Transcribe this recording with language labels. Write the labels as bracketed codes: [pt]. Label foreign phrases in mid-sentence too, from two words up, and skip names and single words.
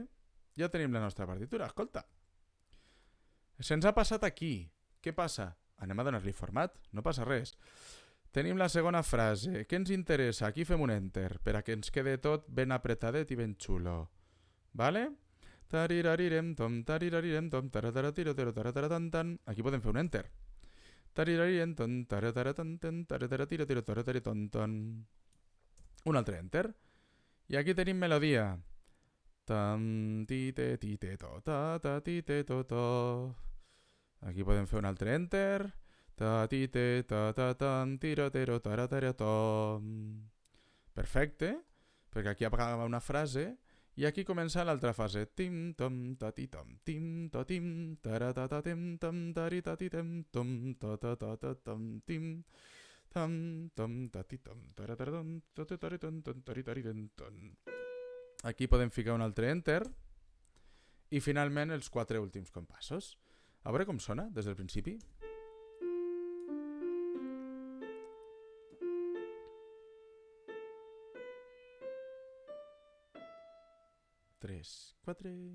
[ca] Ja tenim la nostra partitura. Escolta, se'ns ha passat aquí. Què passa? Anem a donar-li format. No passa res. Tenim la segona frase. Què ens interessa? Aquí fem un enter per a que ens quede tot ben apretadet i ben xulo. Vale? Tarirarirem tom, tarirarirem tom, tarataratirotero. Aquí podem fer un enter. Tarirarirem tom, tarataratanten, tarataratirotero. Un altre enter. I aquí tenim melodia. Tam, tite, tite, to, ta, ta, tite, to, to. Aquí podem fer un altre enter. Ta, tite, ta, ta, tan, tirotero, tarataratom. Perfecte, perquè aquí acaba una frase i aquí comença l'altra fase. Tim, tom, ta, ti, tom, tim, to, tim, taratatatem, tam, taritatitem, tom, ta, ta, ta, ta, tam, tim, tam, tom, ta, ti, tom, tarataratom, tatataritom, taritaritom. Aquí podem ficar un altre enter i finalment els 4 últims compassos. A veure com sona des del principi. Tres, 4...